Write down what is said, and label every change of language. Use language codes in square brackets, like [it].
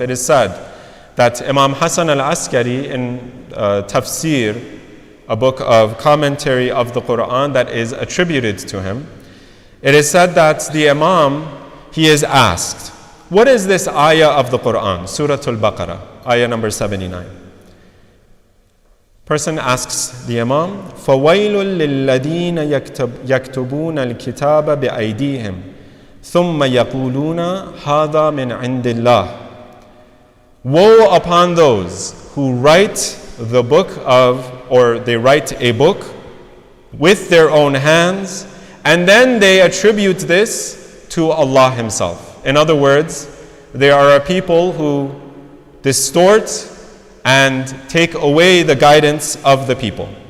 [en] It is said that Imam Hasan Al Askari in Tafsir, a book of commentary of the Quran that is attributed to him, it is said that the Imam, he is asked, what is this ayah of the Quran, Surah Al-Baqarah, ayah number 79? Person asks the Imam, [ar] فَوَيْلٌ لِلَّذِينَ يَكْتُبُونَ الْكِتَابَ بِأَيْدِيهِمْ ثُمَّ يَقُولُونَ هَذَا مِنْ عِنْدِ اللَّهِ. [en] Woe upon those who write the book or they write a book with their own hands, and then they attribute this to Allah Himself. In other words, there are people who distort and take away the guidance of the people.